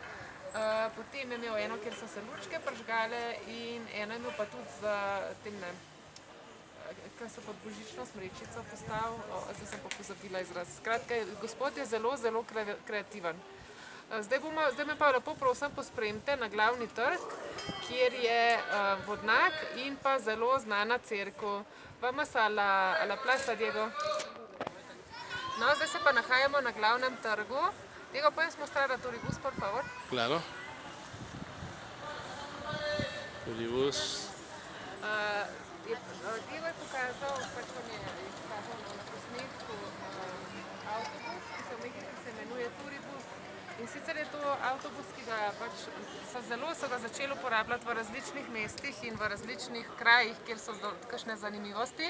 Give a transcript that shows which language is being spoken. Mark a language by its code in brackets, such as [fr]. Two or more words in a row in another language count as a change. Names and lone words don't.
[sl] Potem je imel eno, kjer so se lučke pržgale, in eno je imel pa tudi za temne, kaj so pod božično smrečico postavil, zdaj sem pa pozabila izraz. Skratka, gospod je zelo kreativen. Zdaj me pa lepo prosim pospremite na glavni trg, kjer je vodnak in pa zelo znana cerkev. [es] Vamos a la plaza, Diego. [sl] No, zdaj se pa nahajamo na glavnem trgu. [es] Diego, ¿puedes mostrar a Turibus, por favor? Claro. Turibus. [sl] Diego je pokazal, pač vam je pokazal na posnetku avtobus, ki se v Mehiki imenuje Turibus. In sicer je to avtobus, ki ga pač so ga začeli uporabljati v različnih mestih in v različnih krajih, kjer so kakšne zanimivosti.